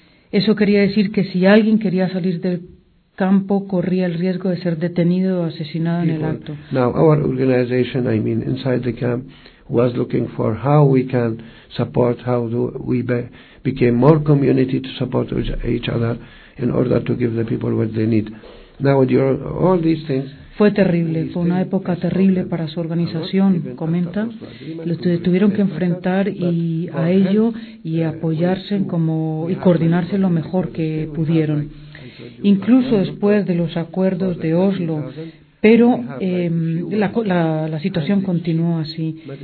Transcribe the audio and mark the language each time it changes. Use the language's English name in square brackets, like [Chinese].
[Spanish] Eso quería decir que si alguien quería salir del campo, corría el riesgo de ser detenido o asesinado en el acto. [English] Now, our organization, I mean, inside the camp, was looking for how we can support, how do we became more community to support each other in order to give the people what they need. Now, with your, all these things, [Spanish] fue terrible, fue una época terrible para su organización, comenta. Los tuvieron que enfrentar y a ello y apoyarse como y coordinarse lo mejor que pudieron. Incluso después de los acuerdos de Oslo, pero la situación continuó así.